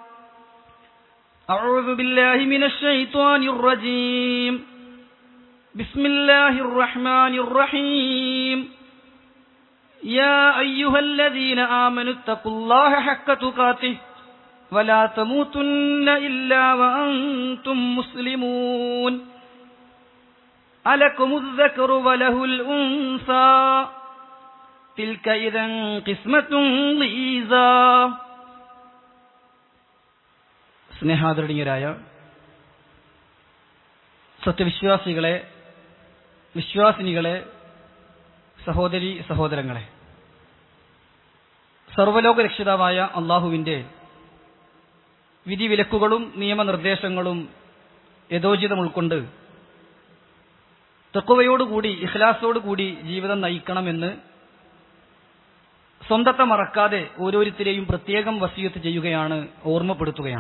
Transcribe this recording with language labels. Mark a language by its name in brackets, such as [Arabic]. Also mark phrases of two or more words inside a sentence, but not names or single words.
[Arabic] أعوذ بالله من الشيطان الرجيم بسم الله الرحمن الرحيم يا أيها الذين آمنوا اتقوا الله حق تقاته ولا تموتن إلا وأنتم مسلمون ألكم الذكر وله الأنثى تلك إذا قسمة ضيزى [Malayalam] സ്നേഹാദരണീയരായ സത്യവിശ്വാസികളെ, വിശ്വാസിനികളെ, സഹോദരി സഹോദരങ്ങളെ, സർവ്വലോക രക്ഷിതാവായ അള്ളാഹുവിൻ്റെ വിധിവിലക്കുകളും നിയമനിർദ്ദേശങ്ങളും യഥോചിതം ഉൾക്കൊണ്ട് തഖ്വയോടുകൂടി ഇഖ്ലാസോടുകൂടി ജീവിതം നയിക്കണമെന്ന് സ്വന്തത്തെ മറക്കാതെ ഓരോരുത്തരെയും പ്രത്യേകം വസിയത്ത് ചെയ്യുകയാണ്, ഓർമ്മപ്പെടുത്തുകയാണ്.